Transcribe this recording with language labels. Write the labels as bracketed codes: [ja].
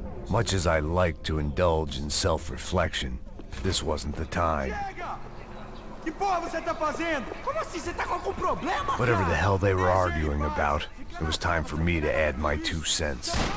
[en] Much as I like to indulge in self-reflection, this wasn't the time. [pt] Que porra você tá fazendo? Como assim? Você tá com algum problema? [en] Whatever the hell they were arguing about, it was time for me to add my 2 cents.